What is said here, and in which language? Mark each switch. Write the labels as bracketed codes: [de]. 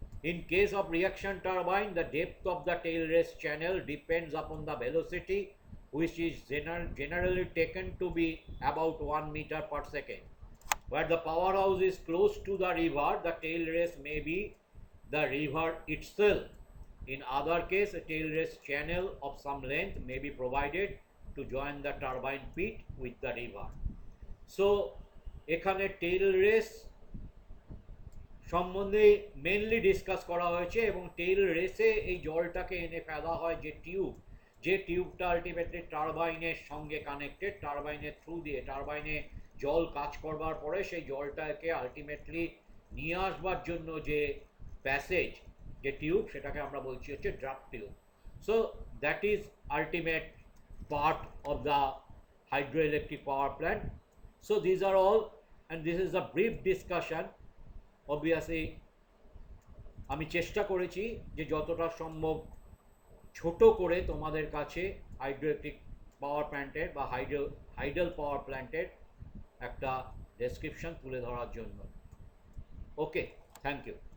[en] In case of reaction turbine, the depth of the tail race channel depends upon the velocity, which is generally taken to be about 1 meter per second. Where the powerhouse is close to the river, the tail race may be the river itself. In other case, a tail race channel of some length may be provided to join the turbine pit with the river. [bn] So, এখানে টেল race সম্বন্ধে mainly discuss করা হয়েছে, এবং টেল রেসে এই জলটাকে এনে ফেলা হয় যে টিউবটা আলটিমেটলি টারবাইনের সঙ্গে কানেক্টেড, টারবাইনের থ্রু দিয়ে টারবাইনে জল কাজ করবার পরে সেই জলটাকে আলটিমেটলি নিয়ে আসবার জন্য যে প্যাসেজ, যে টিউব, সেটাকে আমরা বলছি হচ্ছে draft tube. [en] So that is ultimate part of the hydroelectric power plant. So these are all, and this is a brief discussion. Obviously [bn] আমি চেষ্টা করেছি যে যতটা সম্ভব ছোট করে তোমাদের কাছে হাইড্রোইলেকট্রিক পাওয়ার প্ল্যান্টের বা হাইডল পাওয়ার প্ল্যান্টের একটা ডেসক্রিপশন তুলে ধরার জন্য। [en] Okay, thank you.